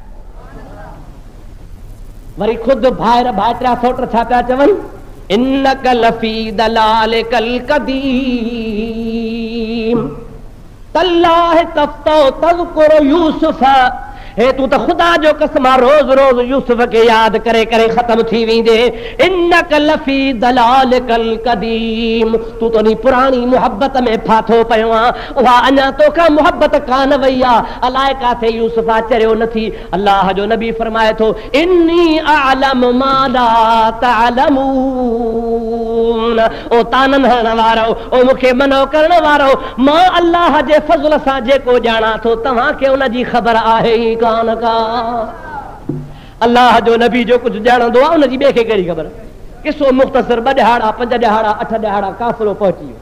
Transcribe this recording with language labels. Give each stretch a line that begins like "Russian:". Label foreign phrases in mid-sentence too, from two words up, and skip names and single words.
Sindhi: वरी ख़ुदि भाइर भाइटिया सोट छा पिया चवनि,
Arabic: إنك لفي ضلالك القديم تالله تفتأ تذكر يوسف,
Sindhi: हे तू त ख़ुदा जो कसम रोज़ रोज़ यूसुफ खे यादि करे करे ख़त्म थी वेंदे।
Arabic: إنك لفي ضلالك القديم,
Sindhi: तू तो नी पुरानी मोहब्बत में फाथो पियो आहे, उहा अञा तोखां मोहब्बत कान वई आहे, अलाए काथे यूसुफा चरियो नथी। अल्लाह जो नबी फरमाए थो,
Arabic: إني أعلم ما لا تعلمون,
Sindhi: ओ तानन हणण वारो, ओ मूंखे मनो करण वारो, मां अल्लाह जे फज़ल सां जेको ॼाणा थो, तव्हांखे उन जी ख़बर आहे ई कान का। अल्लाह जो नबी जो कुझु ॼाणंदो आहे, उनजी ॿिए खे कहिड़ी ख़बर। किसो मुख़्तसर 2 ॾहाड़ा 5 ॾहाड़ा 8 ॾहाड़ा काफ़िलो पहुची वियो।